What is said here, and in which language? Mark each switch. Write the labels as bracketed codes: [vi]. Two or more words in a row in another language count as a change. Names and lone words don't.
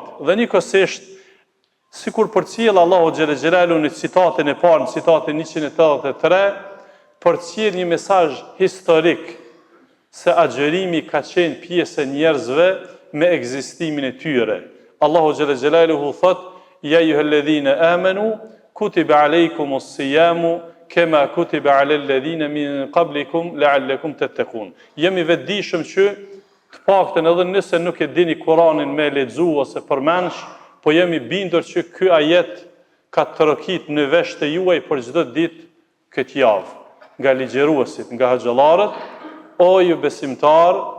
[sq] Dhe njëkohësisht, sikur përcjell Allahu [ar] جل جلاله [sq] në citatin e parë, në citatin 183, përcjell një mesazh historik se agjerimi ka qenë pjesë e njerëzve me ekzistimin e tyre. Allahu [ar] جل جلاله [sq] thot: [ar] "يا أيها الذين آمنوا كتب عليكم الصيام كما كتب على الذين من قبلكم لعلكم تتقون." [sq] Jemi vetëdijshëm që të paktën edhe nëse nuk e dini Kur'anin me lexu ose përmendsh, po jemi bindur që ky ajet ka të rokit në vesh të juaj për çdo ditë këtë javë, nga ligjëruesit, nga haxhallarët, o ju besimtar,